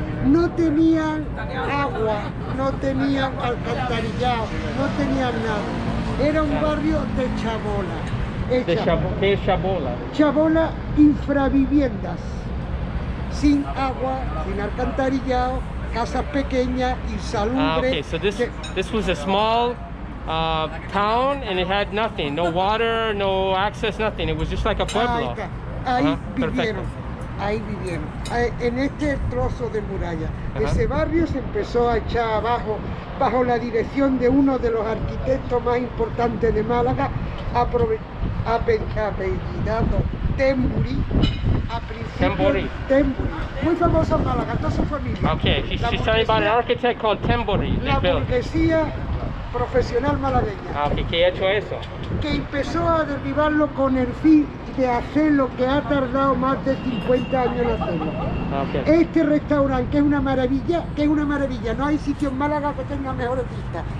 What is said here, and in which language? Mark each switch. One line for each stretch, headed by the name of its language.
Spanish: No tenían agua, no tenían alcantarillado, no tenían nada. Era un barrio de chabola. ¿Qué es chabola? Chabola, infraviviendas, sin agua, sin alcantarillado, casas pequeñas, insalubres.
English: Okay, so this was a small town and it had nothing, no water, no access, nothing. It was just like a pueblo.
Spanish: Ahí vivieron. Ahí vivieron, en este trozo de muralla. Ese barrio se empezó a echar abajo bajo la dirección de uno de los arquitectos más importantes de Málaga, apellidado Temboury. Temboury. Muy famoso en Málaga, toda su familia.
English: Okay, she's telling about an architect called Temboury.
Spanish: La burguesía profesional malagueña. Okay, ¿qué ha hecho eso? Que empezó a derribarlo con el fin de hacer lo que ha tardado más de 50 años en hacerlo.
English: Okay.
Spanish: Este restaurante, que es una maravilla, no hay sitio en Málaga que tenga mejores vistas.